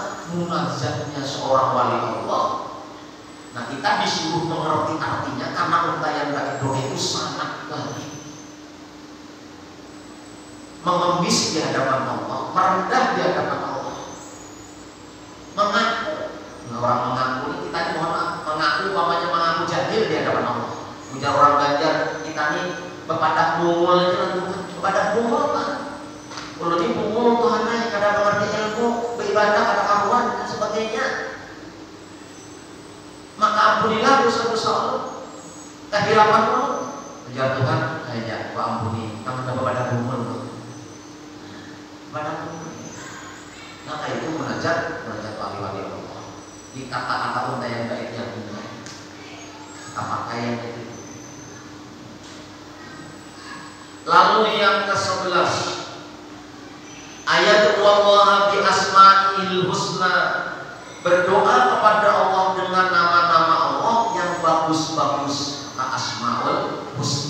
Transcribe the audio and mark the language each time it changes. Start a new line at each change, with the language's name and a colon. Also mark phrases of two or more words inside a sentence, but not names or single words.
Indonesian: Munajatnya seorang wali Allah. Nah kita disuruh mengerti artinya karena untayan bagi doa itu sangat baik. Mengemis di hadapan Allah, merendah di hadapan Allah, mengaku. Nah, orang mengaku ini kita ini mohon maaf, mengaku umpamanya mengaku jahil di hadapan Allah.
Banjar: Ujar orang Banjar, kita ini bepadak bungul itu kan, bepadak bungul kan. Kalau ini bungul Tuhan naik, kadang mengerti ilmu, beribadah, kada karuan dan sebagainya.
Indonesian: Maka ampunilah dosa-dosa Allah, kehilapan Allah.
Banjar: Ujar Tuhan, aja, Pak ampuni, kamu tak bepadak bungul.
Indonesian: Maka itu munajat wali-wali Allah. Di kata-kata untayan baik yang benar, kata pakaian itu. Lalu yang ke-11, ayat Allah
Arabic: bi asma'il husna,
Indonesian: berdoa kepada Allah dengan nama-nama Allah yang bagus-bagus,
Arabic: asmaul husna.